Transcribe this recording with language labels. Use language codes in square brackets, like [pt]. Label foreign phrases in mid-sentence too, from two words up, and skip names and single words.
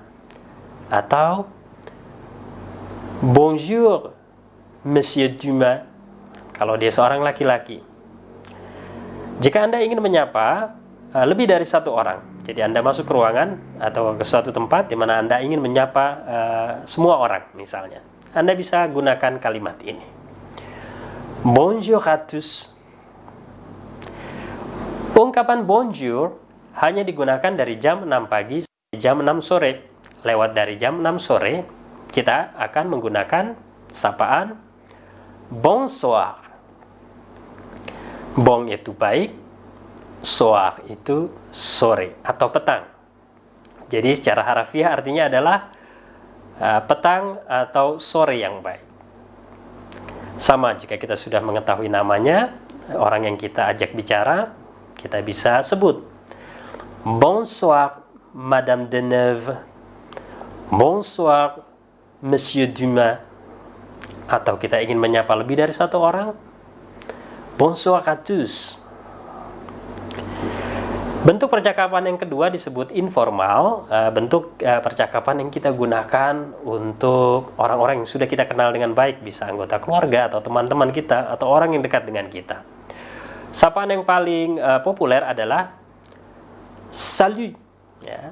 [fr] Atau bonjour, Monsieur Dumas, [id] kalau dia seorang laki-laki. Jika Anda ingin menyapa lebih dari 1 orang, jadi Anda masuk ke ruangan atau ke suatu tempat di mana Anda ingin menyapa semua orang misalnya, Anda bisa gunakan kalimat ini. [fr] Bonjour à tous. [id] Ungkapan bonjour hanya digunakan dari jam 6 pagi sampai jam 6 sore. Lewat dari jam 6 sore, kita akan menggunakan sapaan bonsoir. Bon itu baik, soir itu sore atau petang. Jadi secara harafiah artinya adalah petang atau sore yang baik. Sama jika kita sudah mengetahui namanya, orang yang kita ajak bicara, kita bisa sebut [fr] bonsoir Madame Deneuve, bonsoir Monsieur Dumas. [id] Atau kita ingin menyapa lebih dari satu orang, [fr] bonsoir à tous. [id] Bentuk percakapan yang kedua disebut informal, bentuk percakapan yang kita gunakan untuk orang-orang yang sudah kita kenal dengan baik, bisa anggota keluarga atau teman-teman kita atau orang yang dekat dengan kita. Sapaan yang paling populer adalah salut, ya.